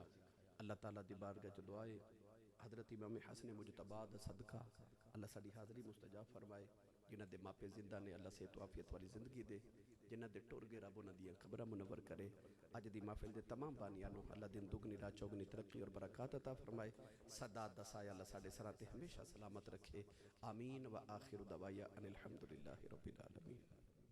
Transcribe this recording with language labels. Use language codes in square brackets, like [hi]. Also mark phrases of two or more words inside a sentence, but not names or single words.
[pa] اللہ تعالی دی بارگاہ چ دعا ہے حضرت امام حسن مجتبی دا صدقہ اللہ ساڈی حاضری مستجا فرمائے. جنہاں دے ماپے زندہ نے اللہ صحت عافیت والی زندگی دے، جنہاں دے ٹر گئے رب اوہناں دیاں قبراں منور کرے. اج دی محفل دے تمام بانیاں نوں اللہ دن دگنی رات چوگنی ترقی اور برکت عطا فرمائے. سادات دا سایہ اللہ ساڈے سراں تے ہمیشہ سلامت رکھے. [ar] آمين و آخر دعوانا أن الحمد لله رب العالمين.